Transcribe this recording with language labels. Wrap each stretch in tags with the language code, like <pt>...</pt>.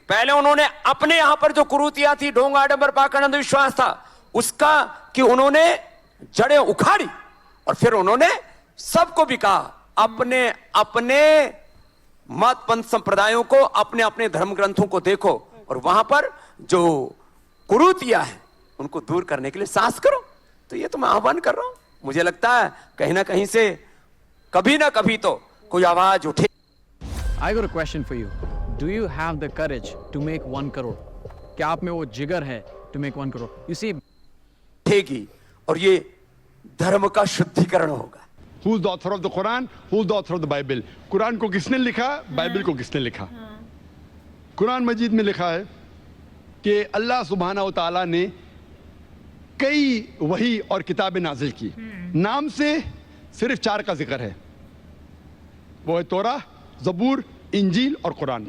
<hi>पहले उन्होंने अपने यहां पर जो कुरूतियां थी, ढोंग आडंबर पाखंड अंधविश्वास था, उसका कि उन्होंने जड़ें उखाड़ी और फिर उन्होंने सबको भी कहा अपने अपने मत पंथ संप्रदायों को, अपने अपने धर्म ग्रंथों को देखो और वहां पर जो कुरूतियां हैं उनको दूर करने के लिए साहस करो। तो ये तो मैं आह्वान कर रहा हूं। मुझे लगता है कहीं ना कहीं से कभी ना कभी तो कोई आवाज उठे।</hi> <en>I got a question for you. Do you have the courage to make 1 crore?</en> <hi>क्या आप में वो जिगर है</hi> <en>to make 1 crore? You see,</en> <hi>उठेगी और ये धर्म का शुद्धिकरण होगा।</hi> <en>Who's the author of the Quran? Who's the author of the Bible?</en> <hi>Quran को किसने लिखा? बाइबल को किसने लिखा? कुरान मजीद में लिखा है कि अल्लाह सुब्हानहू व तआला ने कई वही और किताबें नाजिल की। नाम से सिर्फ 4 का जिक्र है, वो है तौरा, ज़बूर, इंजील और कुरान।</hi>